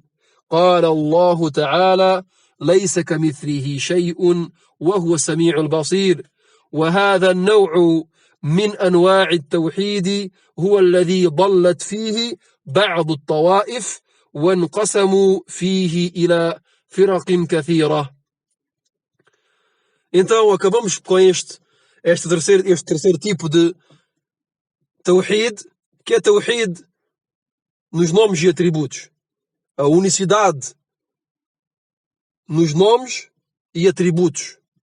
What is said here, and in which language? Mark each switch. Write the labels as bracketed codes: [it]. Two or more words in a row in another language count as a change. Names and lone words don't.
[ar] قال الله تعالى: ليس كمثله شيء وهو السميع البصير. وهذا النوع من أنواع التوحيد هو الذي ضلت فيه بعض الطوائف وانقسموا فيه إلى فرق كثيرة. [pt] Então acabamos com este terceiro tipo de tawhid, que é tawhid nos nomes e atributos. A unicidade nos nomes e atributos.